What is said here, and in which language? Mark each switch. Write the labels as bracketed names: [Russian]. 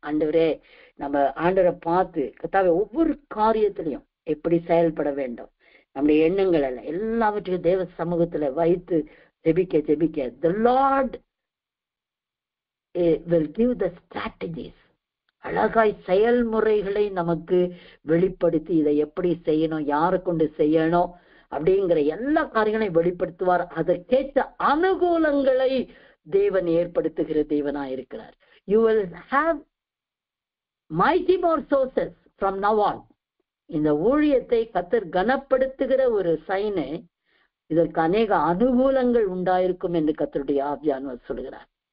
[Tamil] ஆண்டவரே, நம்ம ஆண்டவரை பார்த்து கர்த்தாவே ஒவ்வொரு காரியத்திலையும் எப்படி செயல்பட வேண்டும், நம்முடைய எண்ணங்கள் எல்லாம் எல்லாவற்றையும் தேவ சமூகத்துல வைத்து ஜெபிக்க ஜெபிக்க [English] the Lord will give the strategies. [Tamil] அழகாய் செயல்முறைகளை நமக்கு வெளிப்படுத்தி இதை எப்படி செய்யணும், யாரை கொண்டு செய்யணும் அப்படிங்கிற எல்லா காரியங்களையும் வெளிப்படுத்துவார். அதற்கேற்ற அனுகூலங்களை தேவன் ஏற்படுத்துகிற தேவனா இருக்கிறார். [English] You will have mighty more sources from now on. [Tamil] இந்த ஊழியத்தை கர்த்தர் கனப்படுத்துகிற ஒரு சைனு, இதற்கு அநேக அனுகூலங்கள் உண்டாயிருக்கும் என்று கர்த்தருடைய ஆவியானவர் சொல்கிறார்.